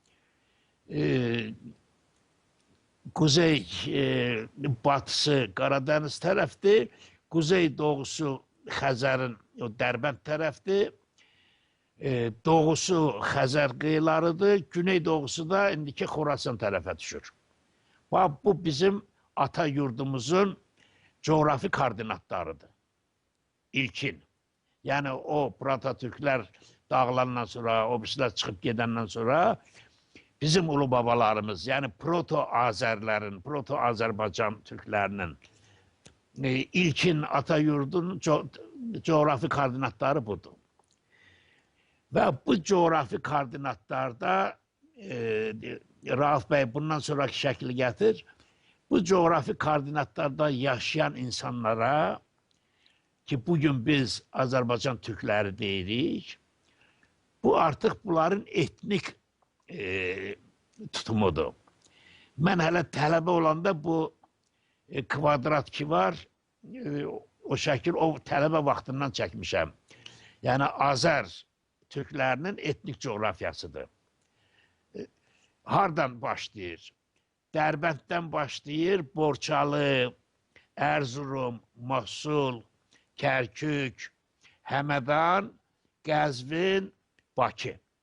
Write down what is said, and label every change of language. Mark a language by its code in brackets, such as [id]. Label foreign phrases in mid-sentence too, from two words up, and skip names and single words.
[tr] kuzey batısı [az] Qaradəniz tərəfdir, [tr] kuzey doğusu [az] Xəzərin o Dərbənd tərəfdir, doğusu Xəzər qıyılarıdır, [tr] güney doğusu [az] da indiki Xorasan tərəfə düşür. Bu bizim ata yurdumuzun coğrafi koordinatlarıdır. İlkin. Yani o Proto-Türkler dağılandan sonra, o birisilər çıxıb gedəndən sonra bizim ulu babalarımız, yani Proto-Azerlerin, Proto-Azerbaycan Türklerinin ilkin Atayurdun coğrafi koordinatları budur. [tr] Ve bu coğrafi koordinatlarda Rauf Bey bundan sonraki şekli getir. Bu coğrafi koordinatlarda yaşayan insanlara ki bugün biz Azerbaycan Türkleri deyirik, bu artık bunların etnik tutumudur. [az] Ben hele tələbə olanda bu kvadrat ki var, o şəkil o tələbə vaxtından çəkmişəm. Yani Azer Türklərinin etnik coğrafyasıdır. Hardan başlayır? Dərbənddən başlayır, Borçalı, Erzurum, Mosul, Kərkük, Həmədan, Qəzvin, Bakı.